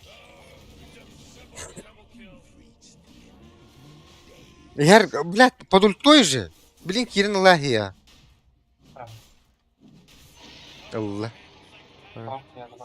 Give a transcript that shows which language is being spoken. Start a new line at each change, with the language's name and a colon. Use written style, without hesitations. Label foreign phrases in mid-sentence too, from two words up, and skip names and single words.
Russian: Яр, блядь, под ультой же. Блин, Кирин лагия. Алла. О, я забрал.